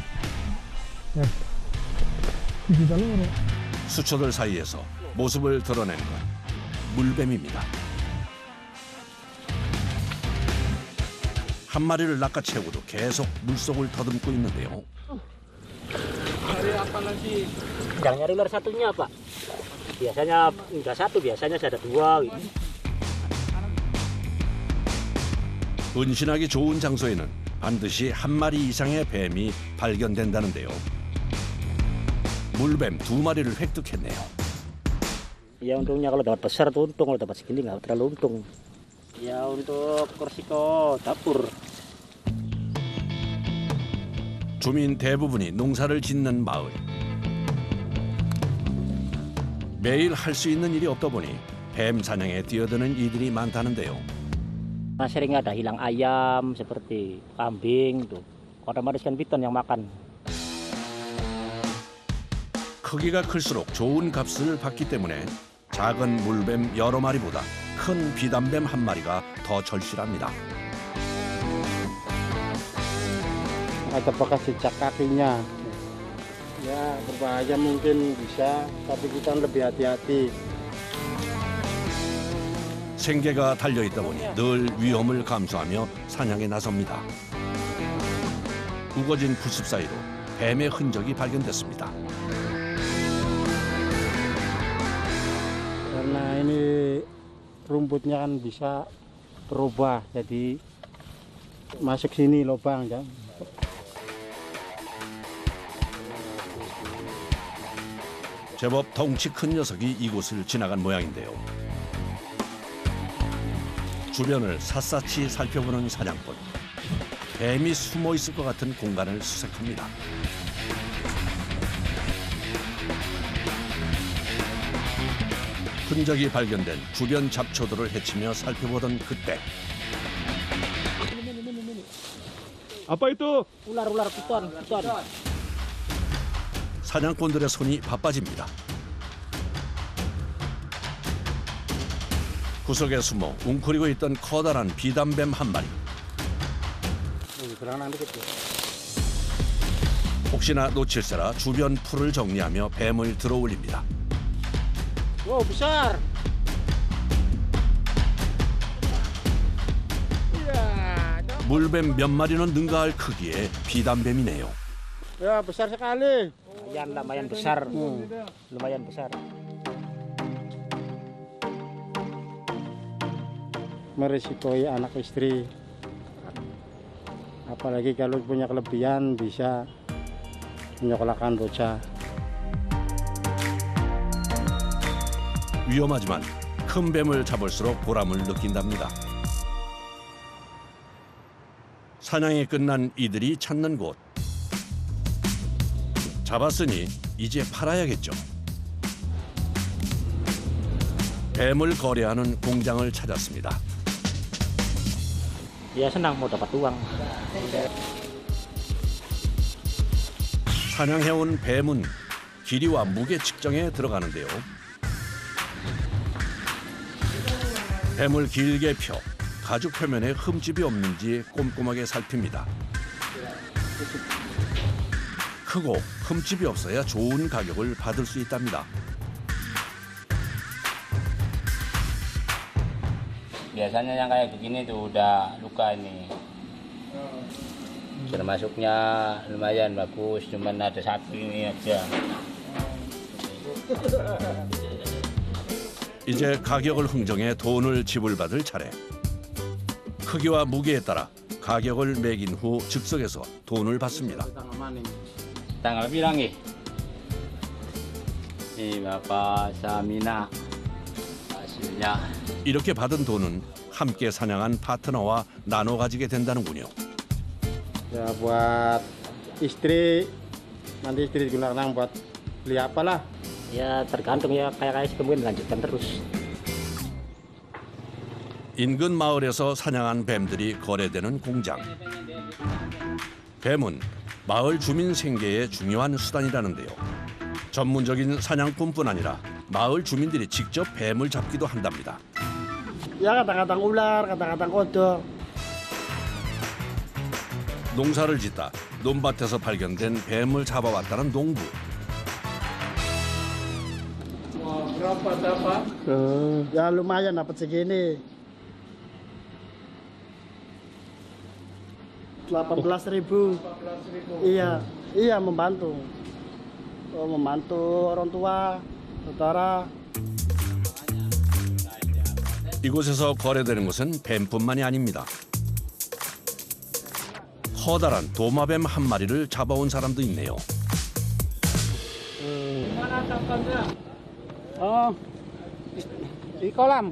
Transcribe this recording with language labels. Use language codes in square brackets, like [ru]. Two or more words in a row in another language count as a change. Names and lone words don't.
[ko] 수초들 사이에서 모습을 드러낸 건 물뱀입니다. 한 마리를 낚아채우고도 계속 물속을 더듬고 있는데요. [id] Yang nyari ular satunya Pak. Biasanya enggak satu, biasanya ada dua gitu. [ko] 은신하기 좋은 장소에는 반드시 한 마리 이상의 뱀이 발견된다는데요. 물뱀 2마리를 획득했네요. [id] Ya untungnya kalau dapat besar tuh untung, kalau dapat segini nggak terlalu untung. Ya untuk resiko dapur. [ko] 주민 대부분이 농사를 짓는 마을. 매일 할 수 있는 일이 없다 보니 뱀 사냥에 뛰어드는 이들이 많다는데요. [id] Nah, sering ada hilang ayam seperti kambing tuh. Otomatis kan piton yang makan. [ko] 크기가 클수록 좋은 값을 받기 때문에 작은 물뱀 여러 마리보다 큰 비단뱀 한 마리가 더 절실합니다. [id] Ada bekas jejak kakinya. Ya berbahaya mungkin bisa, tapi kita lebih hati-hati. [ko] 생계가 달려있다 보니 늘 위험을 감수하며 사냥에 나섭니다. 우거진 풀숲 사이로 뱀의 흔적이 발견됐습니다. [id] Karena ini rumputnya kan bisa berubah, jadi masuk sini lubang kan. [ko] 제법 덩치 큰 녀석이 이곳을 지나간 모양인데요. 주변을 샅샅이 살펴보는 사냥꾼. 뱀이 숨어 있을 것 같은 공간을 수색합니다. 흔적이 발견된 주변 잡초들을 헤치며 살펴보던 그때 [id] Apa itu? Ular piton. [ko] 사냥꾼들의 손이 바빠집니다. 구석에 숨어 웅크리고 있던 커다란 비단뱀 한 마리. 혹시나 놓칠세라 주변 풀을 정리하며 뱀을 들어올립니다. [id] Wow, besar. [ko] 물뱀 몇 마리는 능가할 크기의 비단뱀이네요. [id] Ya besar sekali. Lumayan besar. Lumayan besar. merisikoi anak istri. Apalagi kalau punya kelebihan bisa menyekolahkan bocah. [ko] 위험하지만 큰 뱀을 잡을수록 보람을 느낀답니다. 사냥이 끝난 이들이 찾는 곳. 잡았으니 이제 팔아야겠죠. 뱀을 거래하는 공장을 찾았습니다. [id] Dia senang mau dapat uang. [ko] 사냥해온 뱀은 길이와 무게 측정에 들어가는데요. 뱀을 길게 펴 가죽 표면에 흠집이 없는지 꼼꼼하게 살핍니다. 크고 흠집이 없어야 좋은 가격을 받을 수 있답니다. [id] Biasanya yang kayak begini tuh udah luka ini. Termasuknya lumayan bagus, cuman ada satu ini aja. [ko] 이제 가격을 흥정해 돈을 지불받을 차례. 크기와 무게에 따라 가격을 매긴 후 즉석에서 돈을 받습니다. [id] Tanggal bilang nih. Ini Bapak Samina hasilnya. [ko] 이렇게 받은 돈은 함께 사냥한 파트너와 나눠 가지게 된다는군요. [id] Ya buat istri, nanti istri digunakan buat beli apalah. Ya tergantung ya kayak kemudian lanjutkan terus. [ko] 인근 마을에서 사냥한 뱀들이 거래되는 공장. 뱀은 마을 주민 생계의 중요한 수단이라는데요. 전문적인 사냥꾼뿐 아니라 마을 주민들이 직접 뱀을 잡기도 한답니다. [id] Ya kadang-kadang ular, kadang-kadang kodok. [ko] 농사를 짓다 논밭에서 발견된 뱀을 잡아왔다는 농부. [id] Berapa dapat? Ya lumayan dapat segini. 18.000. Iya membantu. Membantu orang tua, saudara. [ko] 이곳에서 거래되는 것은 뱀뿐만이 아닙니다. 커다란 도마뱀 한 마리를 잡아온 사람도 있네요. [id] Oh, di kolam.